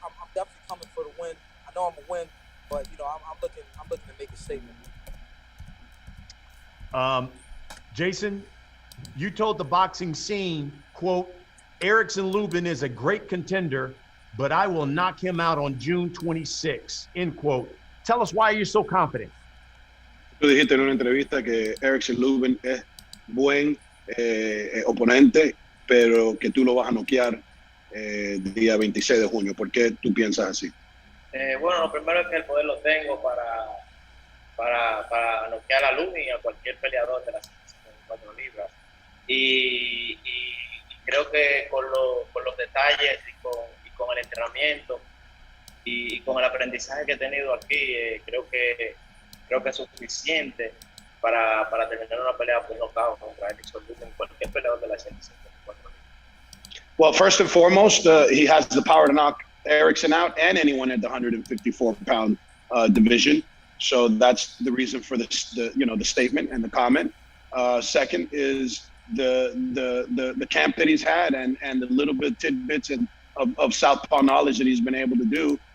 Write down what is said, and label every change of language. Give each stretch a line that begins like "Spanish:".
English: I'm definitely coming for the win. I know I'm a win, but you know, I'm looking to make a statement. Jeison, you told the boxing scene, quote, Erickson Lubin is a great contender, but I will knock him out on June 26, end quote. Tell us why you're so confident.
Spanish: Tú dijiste en una entrevista que Erickson Lubin es buen oponente, pero que tú lo vas a noquear día 26 de junio. ¿Por qué tú piensas así? Bueno, lo primero es que el poder lo tengo para noquear a Lubin y a cualquier peleador de las 54 libras. Y creo que con los detalles y con el entrenamiento y con el aprendizaje que he tenido aquí, creo que es suficiente para terminar una pelea por nocaut contra Erickson Lubin, cualquier peleador de las 154 libras.
English: Well, first and foremost, he has the power to knock Erickson out and anyone at the 154-pound division. So that's the reason for the statement and the comment. Second is the camp that he's had and the little bit tidbits of southpaw knowledge that he's been able to do.